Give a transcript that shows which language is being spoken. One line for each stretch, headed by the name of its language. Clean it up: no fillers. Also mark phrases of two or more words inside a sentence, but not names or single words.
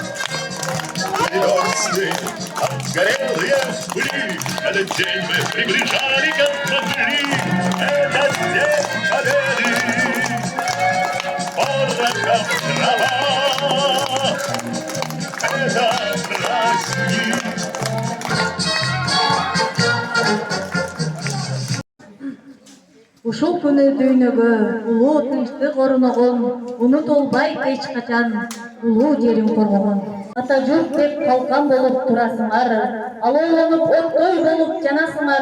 Russian: Версты обгорелые были, этот день мы приближали к концу. Этот день победы, под облаком трава, это праздник.
Kyrgyz: Ушул күнү дүйнөгө улуу тынчтык орногон, унут болбайт эч качан улуу жерин коргогон. Ата журт деп калкан болуп турасыңар, ал ойлонуп оттой болуп жанасыңар.